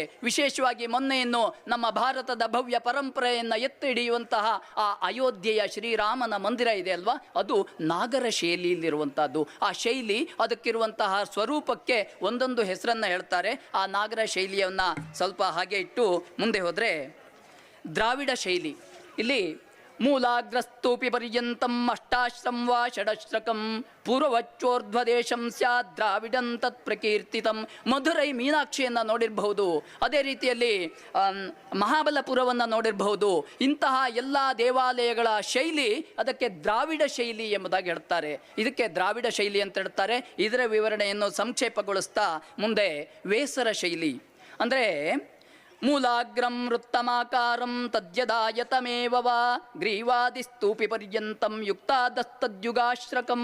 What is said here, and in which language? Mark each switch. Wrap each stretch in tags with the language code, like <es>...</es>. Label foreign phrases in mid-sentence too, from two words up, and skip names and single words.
<kn>ವಿಶೇಷವಾಗಿ ಮೊನ್ನೆಯನ್ನು ನಮ್ಮ ಭಾರತದ ಭವ್ಯ ಪರಂಪರೆಯನ್ನು ಎತ್ತಿ ಹಿಡಿಯುವಂತಹ ಆ ಅಯೋಧ್ಯೆಯ ಶ್ರೀರಾಮನ ಮಂದಿರ ಇದೆ ಅಲ್ವಾ, ಅದು ನಾಗರ ಶೈಲಿಯಲ್ಲಿರುವಂಥದ್ದು. ಆ ಶೈಲಿ, ಅದಕ್ಕಿರುವಂತಹ ಸ್ವರೂಪಕ್ಕೆ ಒಂದೊಂದು ಹೆಸರನ್ನು ಹೇಳ್ತಾರೆ. ಆ ನಾಗರ ಶೈಲಿಯನ್ನು ಸ್ವಲ್ಪ ಹಾಗೆ ಇಟ್ಟು ಮುಂದೆ ಹೋದರೆ ದ್ರಾವಿಡ ಶೈಲಿ.</kn> <sa>ಇಲ್ಲಿ ಮೂಲಾಗ್ರಸ್ತೂಪಿ ಪರ್ಯಂತಂ ಅಷ್ಟಾಶ್ರಂ ವಾ ಷಡಶ್ರಕಂ ಪೂರ್ವವಚ್ಚೋರ್ಧ್ವದೇಶಂ ಸ್ಯಾತ್ ದ್ರಾವಿಡಂ ತತ್ ಪ್ರಕೀರ್ತಿತಂ.</sa> <kn>ಮಧುರೈ ಮೀನಾಕ್ಷಿಯನ್ನು ನೋಡಿರಬಹುದು, ಅದೇ ರೀತಿಯಲ್ಲಿ ಮಹಾಬಲಪುರವನ್ನು ನೋಡಿರಬಹುದು. ಇಂತಹ ಎಲ್ಲ ದೇವಾಲಯಗಳ ಶೈಲಿ ಅದಕ್ಕೆ ದ್ರಾವಿಡ ಶೈಲಿ ಎಂಬುದಾಗಿ ಹೇಳ್ತಾರೆ. ಇದಕ್ಕೆ ದ್ರಾವಿಡ ಶೈಲಿ ಅಂತ ಹೇಳ್ತಾರೆ. ಇದರ ವಿವರಣೆಯನ್ನು ಸಂಕ್ಷೇಪಗೊಳಿಸ್ತಾ ಮುಂದೆ ವೇಸರ ಶೈಲಿ ಅಂದರೆ</kn> <sa>ಮೂಲಾಗ್ರಂ ವೃತ್ತಮಾಕಾರಂ ತದ್ಯದಾಯತಮೇವ ವಾ ಗ್ರೀವಾದಿಸ್ತೂಪಿ ಪರ್ಯಂತಂ ಯುಕ್ತಾದಸ್ತದ್ಯುಗಾಶ್ರಕಂ.</sa>